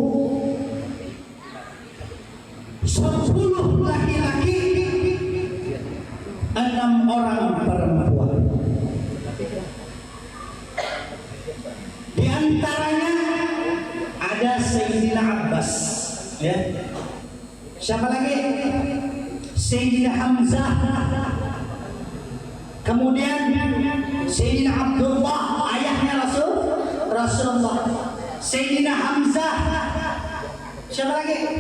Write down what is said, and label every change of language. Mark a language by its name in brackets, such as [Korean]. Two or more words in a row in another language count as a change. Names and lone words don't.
[Indonesian] 10 laki-laki, 6 orang perempuan. Di antaranya ada Sayyidina Abbas, ya. Siapa lagi? Sayyidina Hamzah. Kemudian Sayyidina Abdullah, ayahnya Rasulullah. Sayyidina Hamzah. Siapa lagi?